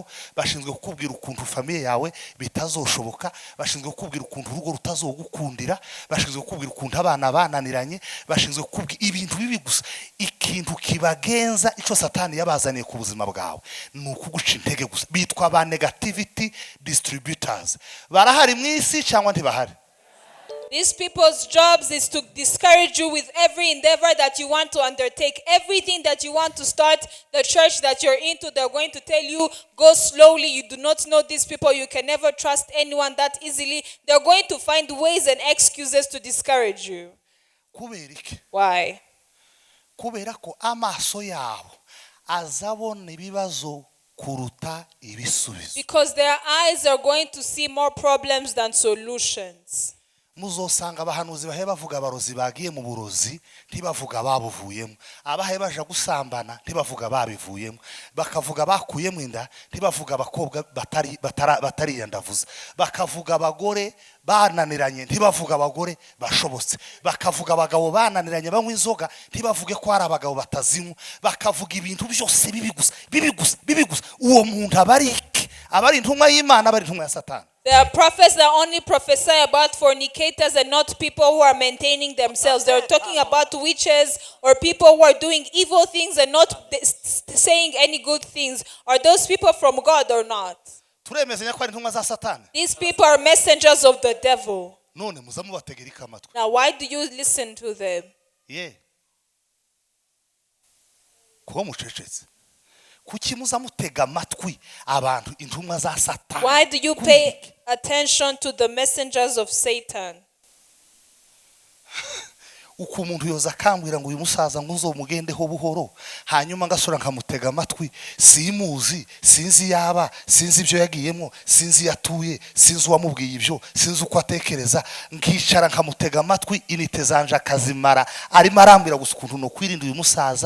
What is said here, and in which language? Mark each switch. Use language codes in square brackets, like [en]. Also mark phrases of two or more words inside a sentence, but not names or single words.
[rn] Bashinzwe kukubwira ukuntu famiye yawe bitazoshoboka, bashinzwe kukubwira ukuntu urugo rutazogukundira, bashinzwe kukubwira ukuntu abana bananiranye, bashinzwe kukubwira ibintu bibi gusa. Ikintu kibagenza ico Satani yabazaniye ku buzima bwawe ni ukuguca intege gusa. Bitwa ba [en] negativity distributors. [rn] Barahari mu isi cyangwa ntibahari? [en] These people's jobs is to discourage you with every endeavor that you want to undertake. Everything that you want to start, the church that you're into, they're going to tell you, go slowly. You do not know these people. You can never trust anyone that easily. They're going to find ways and excuses to discourage you. Why? [rn] Kubera ko amaso yabo azabona ibibazo kuruta ibisubizo. [en] Because their eyes are going to see more problems than solutions. Muzosanga abahanuzi bahe bavuga abarozi bagiye mu burozi ntibavuga babuvuyemo, abahe baje gusambana ntibavuga babivuyemo, bakavuga bakuyemo inda ntibavuga abakobwa batari yandavuza, bakavuga abagore bananiranye ntibavuga abagore bashobotse, bakavuga abagabo bananiranye banywa inzoga ntibavuge ko ari abagabo batazinywa, bakavuga ibintu byose bibi gusa. Uwo muntu abariki, abari intumwa y'Imana, abari intumwa ya Satani. There are prophets that only prophesy about fornicators and not people who are maintaining themselves. They're talking about witches or people who are doing evil things and not saying any good things. Are those people from God or not? These people are messengers of the devil. Now, why do you listen to them? Yeah. Why do you pay attention to the messengers of Satan? [rn] Uko umuntu yoza akambwira ngo uyu musaza ngo uzomugendeho buhoro, hanyuma ngasura nkamutega amatwi, simuzi, sinzi yaba, sinzi ibyo yagiyemo, sinzi yatuye, sinzi uwamubwiye ibyo, sinzi uko atekereza, nkicara nkamutega amatwi, inite zanje akazimara arimo arambwira gusa ukuntu no kwirinda uyu musaza.